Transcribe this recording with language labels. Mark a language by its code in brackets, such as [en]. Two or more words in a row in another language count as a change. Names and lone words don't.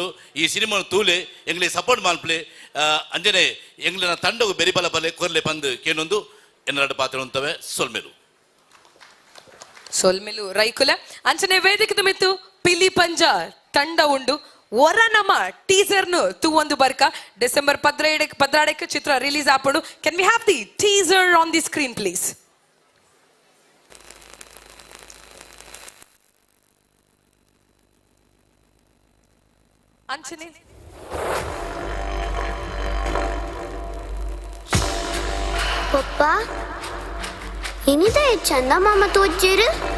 [tcy] ಈ ಸಿನಿಮಾ ತೂಲೆ ಎಂಗ್ಲೆ ಸಪೋರ್ಟ್ ಮಾಲ್ಪಲೆ ಅಂಜನೆ ಎಂಗ್ಲಿನ ತಂಡವು ಬೆರಿಬಲ ಬಲೆ ಕೊರ್ಲೆ ಬಂದು ಕೇನೊಂದು ಎನ್ನರಡು ಪಾತ್ರ ಅಂತವೆ ಸೊಲ್ಮೆಲು ರೈಕುಲ ಅಂಚನೆ ವೇದಿಕೆ ಮಿತ್ತು ಪಿಲಿ ಪಂಜ ತಂಡ ಉಂಡು. ಒರ ನಮ್ಮ ಟೀಸರ್ನು ತೂವೊಂದು ಬರ್ಕ ಡಿಸೆಂಬರ್ 16ಕ್ಕೆ ಚಿತ್ರ ರಿಲೀಸ್ ಆಪುಂಡು. [en] Can we have the teaser on the screen please? ಅಂಚನೆ [tcy] ಪಪ್ಪ ಏನಿದೆ ಚಂದ ಮಾಮ ತೋಜ್ಜೇರು